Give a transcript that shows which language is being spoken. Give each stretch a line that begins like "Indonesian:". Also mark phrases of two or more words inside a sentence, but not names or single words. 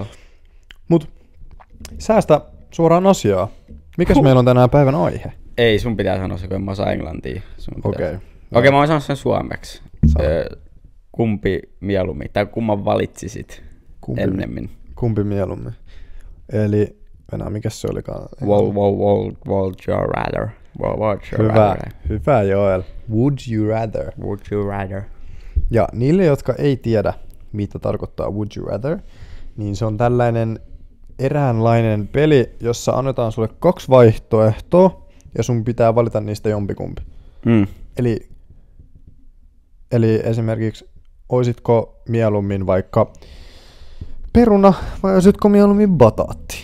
Finnish: Mut säästä suoraan asiaa. Mikäs meillä on tänään päivän aihe? Ei, sun pitää sanoa se, kun mä osaan englantia. Okei, mä voin sanoa sen suomeksi. Kumpi mieluummin, tai kumman valitsisit ennemmin? Kumpi mieluummin? Eli, mikäs se olikaan?
English: Would you rather? Hyvä Joel. Would you rather? Would you rather?
Finnish: Ja niille, jotka ei tiedä, mitä tarkoittaa
English: would you rather,
Finnish: niin se on tällainen eräänlainen peli, jossa annetaan sulle 2 vaihtoehtoa, ja sun pitää valita niistä jompikumpi. Eli esimerkiksi, oisitko mieluummin vaikka peruna, vai oisitko mieluummin bataatti?